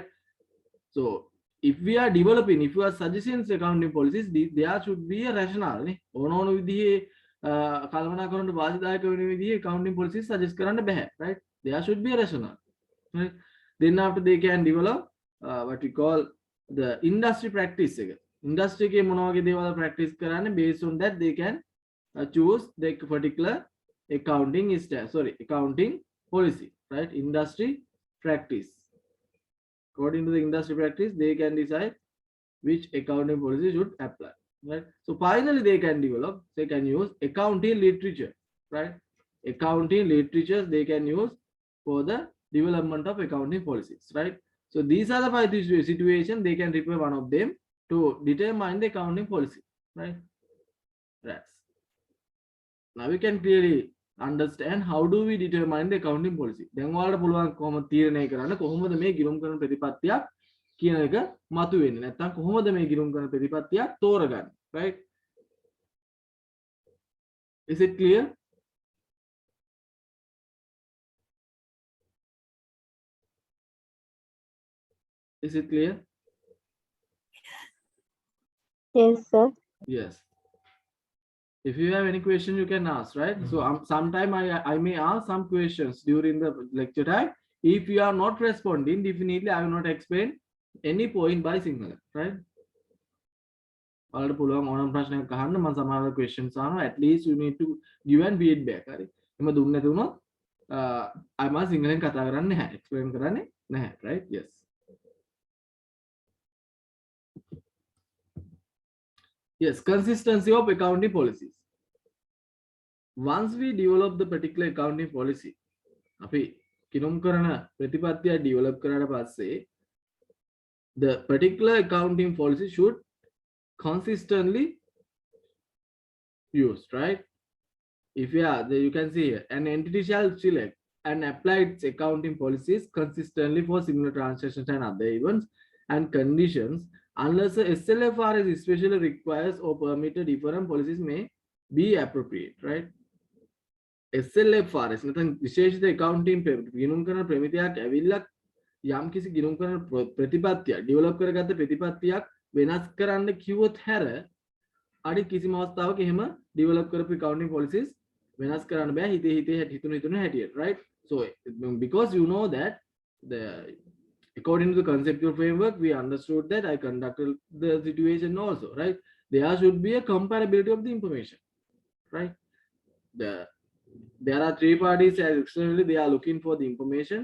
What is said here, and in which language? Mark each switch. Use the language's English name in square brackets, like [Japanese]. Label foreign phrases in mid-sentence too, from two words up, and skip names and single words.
[English] So if we are developing, if you are suggesting accounting policies, there should be a rationale නේ. [Sinhala] ඕන විදිහේ කල්පනාකරන වාසිදායක වෙන විදිහේ [English] accounting policies suggest [Sinhala] කරන්න බෑ, [English] right? There should be a rationale, right? Then after they can develop what we call the industry practice එක. [Sinhala] industry එකේ මොන වගේ දේවල් practice කරන්නේ, [English] based on that they can choose the particular accounting policy, right? Industry practice. According to the industry practice, they can decide which accounting policy should apply, right? So finally they can use accounting literature, right? Accounting literatures they can use for the development of accounting policies, right? So these are the 5 situations. They can refer one of them to determine the accounting policy, right? Yes. Now we can clearly understand how do we determine the accounting policy. [Sinhala] දැන් ඔයාලට පුළුවන් කොහොමද තීරණය කරන්න කොහොමද මේ ගිණුම් කරන ප්‍රතිපත්තියක් කියන එක මතුවෙන්නේ නැත්නම් කොහොමද මේ ගිණුම් කරන ප්‍රතිපත්තියක් තෝරගන්නේ, [English] right? Is it clear? Is it clear? Yes, sir. Yes. If you have any question, you can ask, right? So sometime I may ask some questions during the lecture time. If you are not responding, definitely I will not explain any point by Sinhala, right? [Sinhala] ඔයාලට පුළුවන් ඕනම ප්‍රශ්නයක් අහන්න මම සමහර questions අහනවා. [English] At least you need to give and feedback. [Sinhala] හරි. එම දුන්නේ නැති වුණොත් අය මම සිංහලෙන් කතා කරන්නේ නැහැ. explain කරන්නේ නැහැ, [English] right? Yes. Yes, consistency of accounting policies. Once we develop the particular accounting policy, [Sinhala] අපි කිනුම් කරන ප්‍රතිපත්තිය develop කරාට පස්සේ [English] the particular accounting policy should consistently used, right? If you can see here, an entity shall select and apply its accounting policies consistently for similar transactions and other events and conditions unless the SLFRS especially requires or permitted different policies may be appropriate, right? [Sinhala] SLFRS නැත්නම් විශේෂිත accounting ගිණුම් කරන ප්‍රමිතියක් ඇවිල්ලා යම් කිසි ගිණුම් කරන ප්‍රතිපත්තියක් develop කරගත්ත ප්‍රතිපත්තියක් වෙනස් කරන්න කිව්වොත් හැර අනිත් කිසිම අවස්ථාවක එහෙම develop කරපු [English] accounting policies [Sinhala] වෙනස් කරන්න බෑ හිතුණු හැටියට, [English] right? So because you know that according to the conceptual framework, we understood that I conducted the situation also, right? There should be a comparability of the information, right? There are 3 parties as externally they are looking for the information.